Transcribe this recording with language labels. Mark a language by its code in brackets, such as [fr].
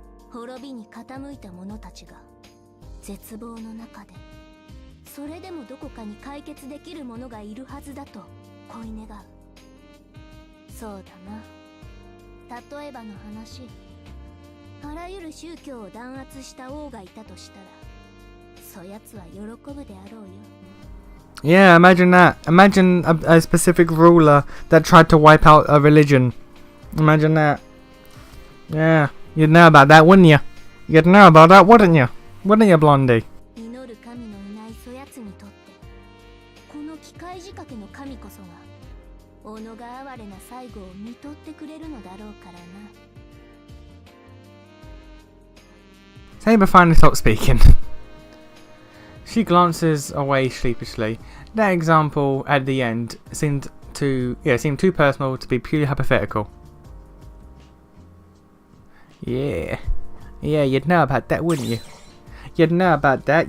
[ja] 滅びに傾いた者たちが絶望の中で、それでもどこかに解決できる者がいるはずだと恋願う。そうだな。例えばの話、あらゆる宗教を弾圧した王がいたとしたら、そやつは喜ぶであろうよ。 [en] Yeah, imagine that. Imagine a specific ruler that tried to wipe out a religion. Imagine that. Yeah, you'd know about that, wouldn't you? You'd know about that, wouldn't you? Wouldn't you, Blondie? [ja] 祈る神のいないそやつにとって、この機械仕掛けの神こそが己が哀れな最後を見とってくれるのだろうからな。 [en] Saber finally stops speaking. She glances away sheepishly. That example at the end seemed too personal to be purely hypothetical. Yeah, you'd know about that, wouldn't you? You'd know about that.